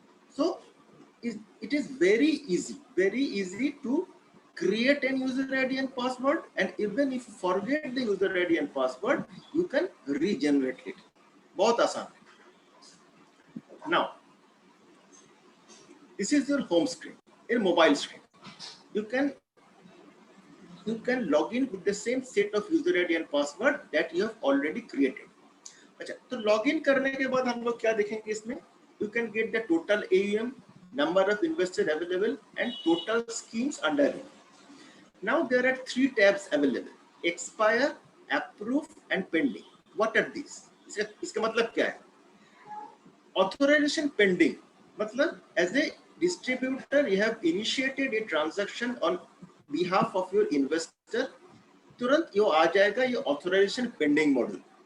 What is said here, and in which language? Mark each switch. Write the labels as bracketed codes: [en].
[en] So it is very easy to create an user ID and password, and even if you forget the user ID and password, you can regenerate it. [hi] बहुत आसान. [en] Now, this is your home screen, your mobile screen. You can log in with the same set of user ID and password that you have already created. [hi] अच्छा, तो login करने के बाद हम लोग क्या देखेंगे इसमें? [en] You can get the total AUM, number of investors available, and total schemes under it. Now there are 3 tabs available: expire, approve, and pending. What are these? [hi] इसका मतलब क्या है? [en] Authorization pending मतलब as a distributor you have initiated a transaction on behalf of your investor, [hi] तुरंत ये आ जाएगा ये [en] authorization pending module.